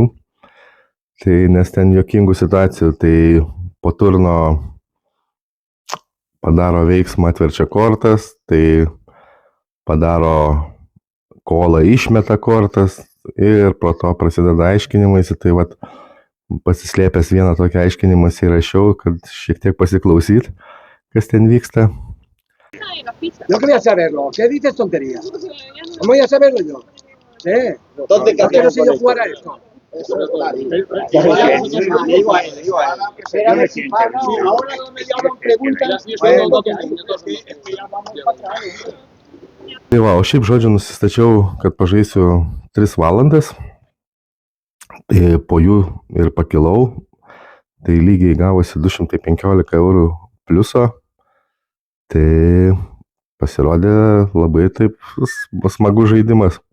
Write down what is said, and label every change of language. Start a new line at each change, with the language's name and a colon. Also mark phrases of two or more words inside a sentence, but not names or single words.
Lithuanian: Tai nes ten juokingų situacijų, tai po turno padaro veiksmą, atverčia kortas, tai padaro kolą, išmeta kortas ir po to prasideda aiškinimaisi. Tai vat pasislėpęs vieną tokį aiškinimąsi įrašiau, kad šiek tiek pasiklausyt, kas ten vyksta.
Spanish: Yo quería saberlo. ¿Qué dices tonterías? ¿Cómo voy a saberlo yo? ¿Dónde ¿Por qué no sé yo jugar a esto? Ahora me llaman preguntas.
Lithuanian: Tai va, o šiaip žodžiu nusistačiau, kad pažaisiu 3 valandas. Tai po jų ir pakilau. Tai lygiai gavosi 215 eurų pliuso. Tai pasirodė labai taip smagus žaidimas.